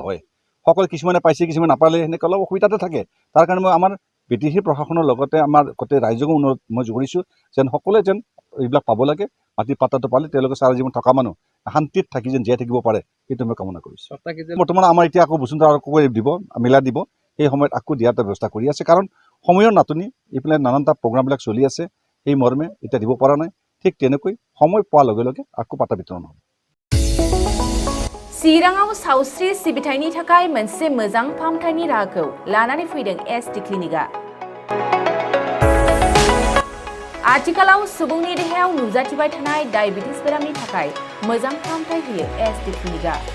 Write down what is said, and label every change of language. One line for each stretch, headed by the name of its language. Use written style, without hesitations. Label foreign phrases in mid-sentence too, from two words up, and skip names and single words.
Assamese: হয় সকলো কিছুমানে পাইছে কিছুমানে নাপালে সেনেকৈ অলপ অসুবিধাতে থাকে তাৰ কাৰণে মই আমাৰ BTC প্ৰশাসনৰ লগতে আমাৰ গোটেই ৰাইজকো অনুৰোধ মই কৰিছোঁ যেন সকলোৱে যেন এইবিলাক পাব লাগে মাটিৰ পাত্তাটো পালে তেওঁলোকে চাৰা জীৱন থকা মানুহ শান্তিত থাকি যেন জীয়াই থাকিব পাৰে সেইটো মই কামনা কৰিছোঁ বৰ্তমান আমাৰ এতিয়া আকৌ বসুন্ধৰা আকৌ দিব মিলাই দিব সেই সময়ত আকৌ দিয়াৰ এটা ব্যৱস্থা কৰি আছে কাৰণ সময়ৰ নাটনি এইফালে নানানটা প্ৰগ্ৰামবিলাক চলি আছে সেই মৰ্মে এতিয়া দিব পৰা নাই ঠিক তেনেকৈ সময় পোৱাৰ লগে লগে আকৌ পাতা বিতৰণ হ'ব
Bodo: चिराङाव सावस्रि सिबिथायनि थाखाय मोनसे मोजां फाहामथायनि राहाखौ लानानै फैदों SD क्लिनिकआ आथिखालाव सुबुंनि देहायाव नुजाथिबाय थानाय डायबिटिस बेरामनि थाखाय मोजां फाहामथाय होयो SD क्लिनिकआ